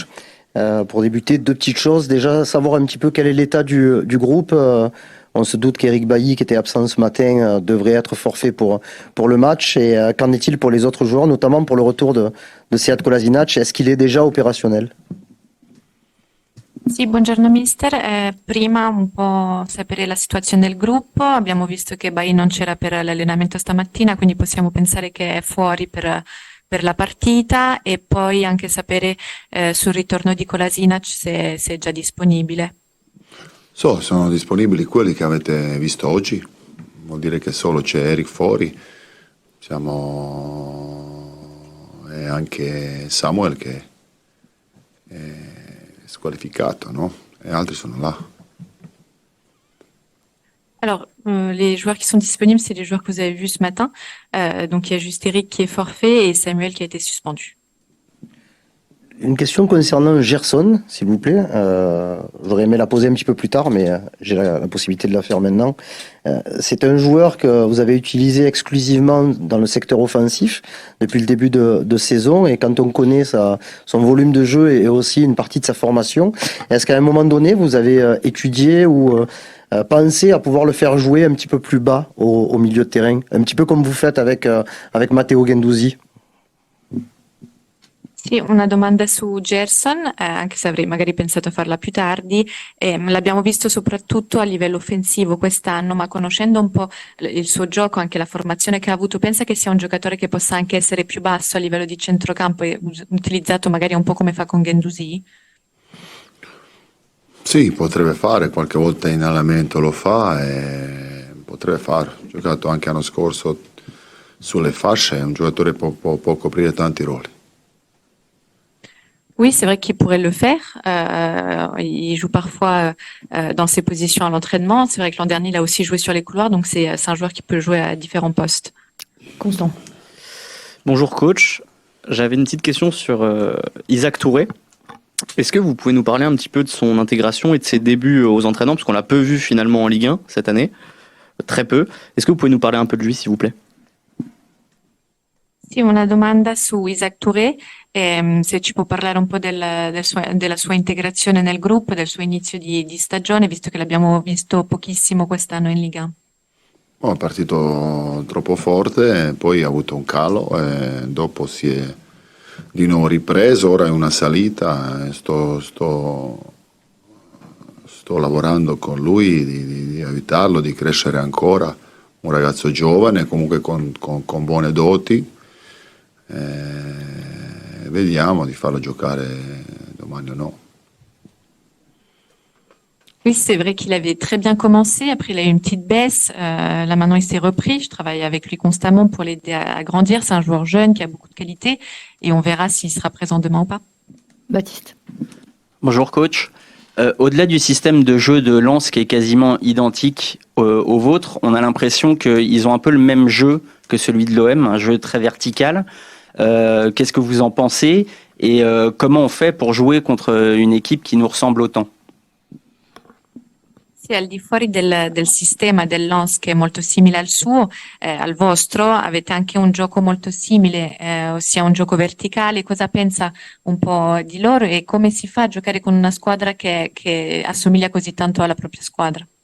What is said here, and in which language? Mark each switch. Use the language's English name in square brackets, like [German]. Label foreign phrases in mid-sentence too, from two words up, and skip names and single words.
[French] Pour débuter, deux petites choses. Déjà, savoir un petit peu quel est l'état du groupe. On se doute qu'Eric Bailly, qui était absent ce matin, devrait être forfait pour le match. Et qu'en est-il pour les autres joueurs, notamment pour le retour de Sead Kolasinac? Est-ce qu'il est déjà opérationnel? [Italian] Sì, buongiorno mister. Prima un po' sapere la situazione del gruppo. Abbiamo visto che Bailly non c'era per l'allenamento stamattina, quindi possiamo pensare che è fuori per la partita, e poi anche sapere sul ritorno di Kolasinac se è già disponibile. Sono disponibili quelli che avete visto oggi, vuol dire che solo c'è Eric fuori, e anche Samuel che è squalificato, no? E altri sono là. [French] Alors, les joueurs qui sont disponibles, c'est les joueurs que vous avez vus ce matin. Donc, il y a juste Eric qui est forfait et Samuel qui a été suspendu. Une question concernant Gerson, s'il vous plaît. J'aurais aimé la poser un petit peu plus tard, mais j'ai la possibilité de la faire maintenant. C'est un joueur que vous avez utilisé exclusivement dans le secteur offensif depuis le début de saison, et quand on connaît son volume de jeu et aussi une partie de sa formation, est-ce qu'à un moment donné, vous avez étudié ou pensé à pouvoir le faire jouer un petit peu plus bas au milieu de terrain, un petit peu comme vous faites avec Matteo Guendouzi? [Italian] Sì, una domanda su Gerson, anche se avrei magari pensato a farla più tardi. L'abbiamo visto soprattutto a livello offensivo quest'anno, ma conoscendo un po' il suo gioco, anche la formazione che ha avuto, pensa che sia un giocatore che possa anche essere più basso a livello di centrocampo e utilizzato magari un po' come fa con Guendouzi? Sì, potrebbe fare, qualche volta in allenamento lo fa e potrebbe fare. Ha giocato anche l'anno scorso sulle fasce, è un giocatore che può coprire tanti ruoli. [French] Oui, c'est vrai qu'il pourrait le faire. Il joue parfois dans ses positions à l'entraînement. C'est vrai que l'an dernier, il a aussi joué sur les couloirs, donc c'est un joueur qui peut jouer à différents postes. Constant. Bonjour coach, j'avais une petite question sur Isaac Touré. Est-ce que vous pouvez nous parler un petit peu de son intégration et de ses débuts aux entraînements, parce qu'on l'a peu vu finalement en Ligue 1 cette année, très peu. Est-ce que vous pouvez nous parler un peu de lui, s'il vous plaît? [Italian] Sì, una domanda su Isaac Touré, se ci può parlare un po' della sua integrazione nel gruppo, del suo inizio di stagione, visto che l'abbiamo visto pochissimo quest'anno in Liga. È partito troppo forte, poi ha avuto un calo e dopo si è di nuovo ripreso, ora è una salita, sto lavorando con lui di aiutarlo, di crescere ancora, un ragazzo giovane, comunque con buone doti. Vediamo di farlo giocare domani o no. [French] Oui, c'est vrai qu'il avait très bien commencé. Après, il a eu une petite baisse. Là, maintenant, il s'est repris. Je travaille avec lui constamment pour l'aider à grandir. C'est un joueur jeune qui a beaucoup de qualité et on verra s'il sera présent demain ou pas. Baptiste. Bonjour coach. Au-delà du système de jeu de Lens qui est quasiment identique au vôtre, on a l'impression qu'ils ont un peu le même jeu que celui de l'OM, un jeu très vertical. Qu'est-ce que vous en pensez? Et comment on fait pour jouer contre une équipe qui nous ressemble autant? [Italian] Sì, al di fuori del sistema dell'ONS che è molto simile al suo, al vostro, avete anche un gioco molto simile, ossia un gioco verticale. Cosa pensa un po' di loro e come si fa a giocare con una squadra che assomiglia così tanto alla propria squadra?